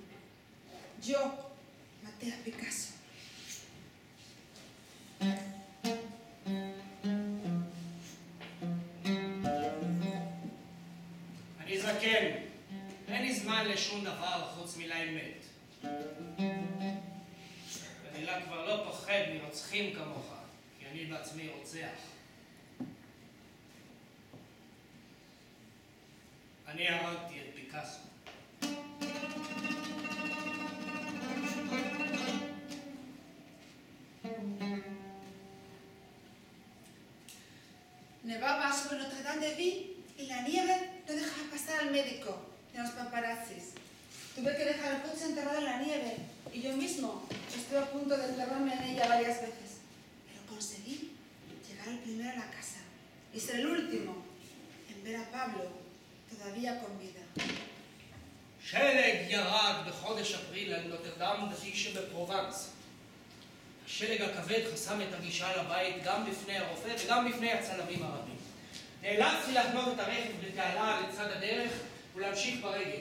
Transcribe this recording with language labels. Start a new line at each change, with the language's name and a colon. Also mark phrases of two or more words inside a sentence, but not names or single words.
Spanish: Yo maté a Picasso.
Hebrew: אני זקן, אין לי זמן לשום דבר חוץ מלאמת. אני כבר לא פוחד מרוצחים כמוך, כי אני בעצמי רוצח. אני הרגתי את פיקאסו.
Spanish: Nevaba sobre Notre Dame de Vie y la nieve no dejaba pasar al médico de los paparazzis. Tuve que dejar el coche enterrado en la nieve y yo mismo estuve a punto de enterrarme en ella varias veces. Pero conseguí llegar el primero a la casa y ser el último en ver a Pablo todavía con vida.
Hebrew: שלג ירד בחודש אפריל על נוטרדם דתי שבפרובנס. השלג הכבד חסם את הגישה לבית גם בפני הרופא וגם בפני הצלמים הרבים. נאלצתי להחנות את הרכב בתעלה לצד הדרך ולהמשיך ברגל.